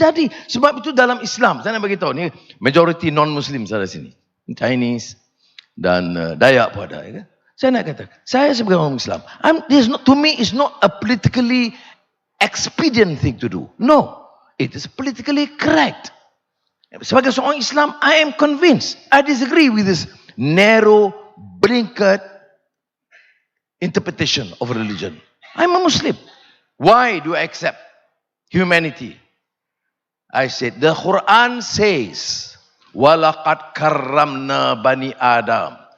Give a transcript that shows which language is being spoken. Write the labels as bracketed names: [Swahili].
[Malay] Jadi sebab itu dalam Islam, saya nak beritahu ni [English] majority non-Muslim [Malay] di sini, Chinese dan Dayak pun ada. Ya? Saya nak kata, saya sebagai orang Islam, [English] to me it's not a politically expedient thing to do. No, it is politically correct. [Malay] Sebagai seorang Islam, [English] I am convinced. I disagree with this narrow, blinkered interpretation of religion. I'm a Muslim. Why do I accept humanity? I said, the Quran says, [Arabic] وَلَقَدْ كَرَّمْنَا بَنِي [English] Adam.